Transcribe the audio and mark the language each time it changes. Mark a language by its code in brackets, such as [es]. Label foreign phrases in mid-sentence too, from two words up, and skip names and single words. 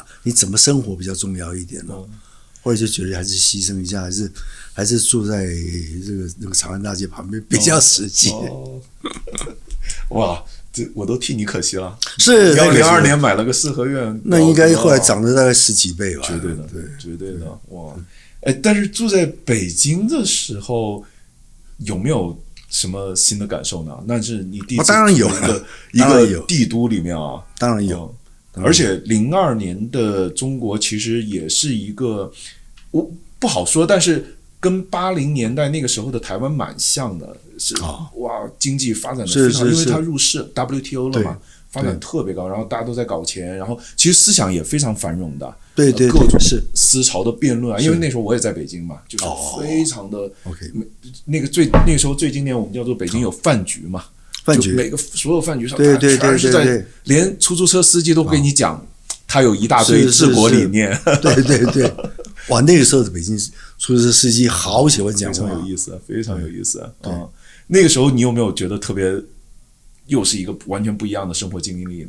[zh] 你怎麼生活比較重要一點呢？後來就覺得還是犧牲一下，還是住在那個長安大街旁邊比較實際。哇！我都替你可惜了，是 2002年買了個四合院，那應該後來漲了大概10幾倍吧？絕對的，對，絕對的，哇！但是住在北京的時候，有沒有什麼新的感受呢？那是你第一次當然有一個帝都裡面啊，當然有，而且02年的中國其實也是一個，我不好說，但是跟80年代那個時候的台灣蠻像的。是哇，經濟發展的非常，因為它入世 WTO 了嘛，發展特別高，然後大家都在搞錢，然後其實思想也非常繁榮的，对，各種思潮的辯論啊，因為那時候我也在北京嘛，就是非常的 OK，那個時候最經典，我們叫做北京有飯局嘛，飯局每個所有飯局上，對，全是在，連出租車司機都跟你講，他有一大堆治國理念，對，哇，那個時候的北京出租車司機好喜歡講話，非常有意思，非常有意思啊。那個時候你有沒有覺得特別，又是一個完全不一樣的生活經歷呢？